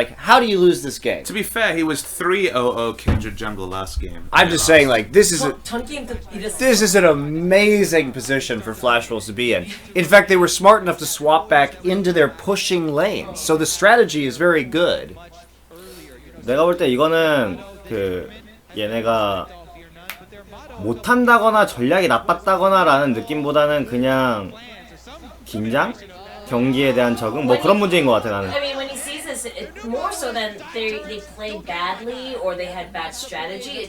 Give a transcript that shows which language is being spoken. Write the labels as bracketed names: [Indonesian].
[English] Like, how do you lose this game? To be fair, he was 3-0-0 Kindred jungle last game. I'm just saying, like, this is This an amazing position for Flash Wolves to be in. In fact, they were smart enough to swap back into their pushing lanes. So the strategy is very good. [Korean] 내가 볼 때 이거는 그 얘네가 못한다거나 전략이 나빴다거나라는 느낌보다는 그냥 긴장? 경기에 대한 적응? 뭐 그런 문제인 것 같아 나는. [English] I mean, when he sees this, it's more so than they played badly or they had bad strategy.